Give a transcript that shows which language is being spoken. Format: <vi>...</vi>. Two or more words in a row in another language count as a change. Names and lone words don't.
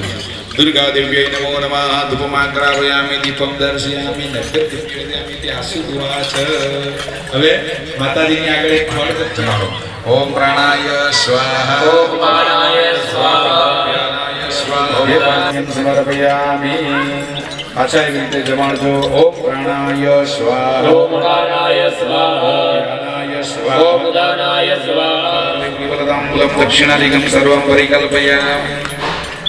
<sa>दुर्गा देव्यै नमो नमः. धूपमाग्रावयामि दीपम दर्शयामि नैवेद्ययामि</sa> <gu>તે આસુ દુઆ છે. હવે માતાજીની આગળ એક ફળ ચડાવો.</gu> <sa>ઓમ પ્રાણાય સ્વાહા. ओम प्राणाय स्वाहा પ્રાણાય સ્વાહા. સમર્પયામિ.</sa> <gu>આશા એવી રીતે જમાડજો.</gu> <sa>ઓમ પ્રાણાય સ્વાહા. ओम प्राणाय स्वाहा પ્રાણાય સ્વાહા. ओम दानाय स्वाहा केवलदाम्बूलं दक्षिणादिकं सर्वं परिकल्पयामि.</sa>